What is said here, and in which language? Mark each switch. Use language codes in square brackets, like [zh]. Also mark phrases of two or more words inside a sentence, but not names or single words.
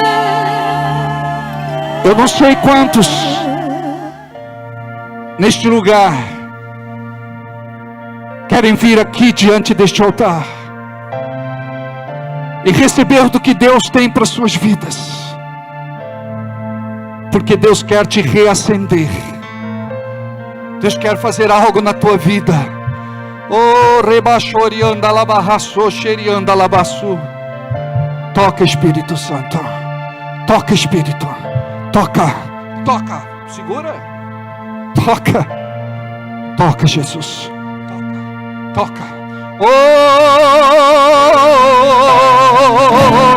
[pt] Eu não sei quantos neste lugar querem vir aqui diante deste altar e receber do que Deus tem para suas vidas, porque Deus quer te reacender. Deus quer fazer algo na tua vida. Oh, rebachorianda labarraço, xerianda labaçu. Toca, Espírito Santo. Toca, Espírito. Toca, toca. Segura. Toca. Toca, Jesus. Toca. Toca. Oh!